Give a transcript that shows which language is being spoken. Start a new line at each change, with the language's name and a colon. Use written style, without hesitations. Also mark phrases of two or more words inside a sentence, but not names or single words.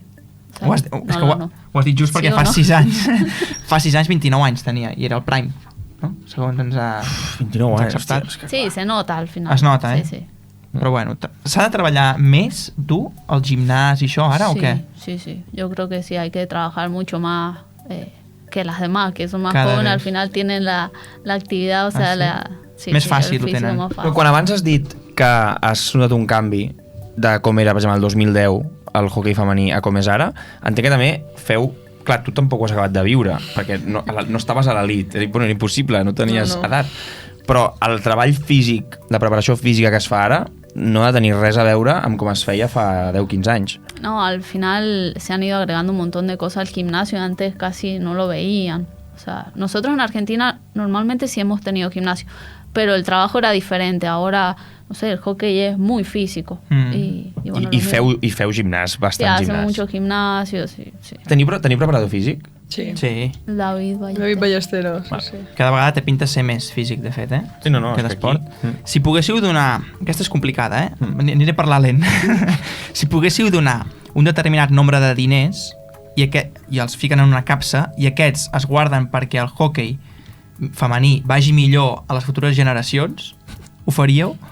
Catalan: Ho has, No, és que no, ho, no. ho has dit just perquè Sí o fa no? 6 anys. Fa 6 anys 29 anys tenia, i era el prime. No? Segons ens ha 29 ens ha anys. acceptat. hòstia, és que
Spanish: Sí, se nota al final.
Catalan: Es nota, Sí, sí. Però bueno, s'ha de treballar més, dur, al gimnàs i això, ara, sí, o què? Sí, sí.
Spanish: Yo creo que sí, hay que trabajar mucho más que las demás, que son más Cada jóvenes, vez. al final tienen la actividad, o sea, Ah, sí? sí,
Catalan: Més sí, fàcil el ho
Spanish: físico
Catalan: tenen.
Spanish: más
Catalan: Però
Spanish: fácil.
Catalan: quan abans has dit que has notat un canvi de com era, per exemple, el 2010 el hoquei femení a com és ara, entenc que també feu... Clar, tu tampoc ho has acabat de viure, perquè no estaves a l'elit, era impossible, no tenies No. edat. Però el treball físic, de preparació física que es fa ara, no ha de tenir res a veure amb com es feia fa 10-15 anys.
Spanish: No, al final se han ido agregando un montón de cosas al gimnasio, antes casi no lo veían. O sea, nosotros en Argentina normalmente sí hemos tenido gimnasio, pero el trabajo era diferente. Ahora, no sé, el hockey es muy físico. Y bueno,
Catalan: I feu gimnàs, sí, bastant
Spanish: hacen
Catalan: gimnàs.
Spanish: mucho gimnasio, sí, sí.
Catalan: Teniu preparador físic? Sí. Sí. David Ballester. David Ballesteros, sí, Va. sí. Cada vegada té pinta de ser més físic, de fet, Sí, no, que és que d'esport. aquí- Si poguéssiu donar... Aquesta és complicada, Aniré a parlar lent. Si poguéssiu donar un determinat nombre de diners i els fiquen en una capsa i aquests es guarden perquè el hockey femení vagi millor a les futures generacions, ho faríeu?